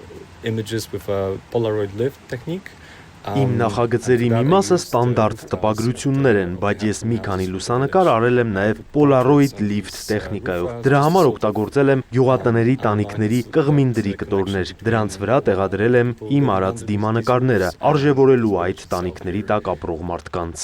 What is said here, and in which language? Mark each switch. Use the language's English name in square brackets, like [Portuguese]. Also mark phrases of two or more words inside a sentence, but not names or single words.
[English] images with a Polaroid lift technique. [Armenian] Իմ նախագծերի մի մասը ստանդարտ տպագրություններ են, բայց ես մի քանի լուսանկար արել եմ նաև [English] Polaroid lift [Armenian] տեխնիկայով։ Դրա համար օգտագործել եմ գյուղատների տանիքների կղմինդրի կտորներ։ Դրանց վրա տեղադրել եմ իմ արած դիմանկարները, արժևորելու այդ տանիքների տակ ապրող մարդկանց։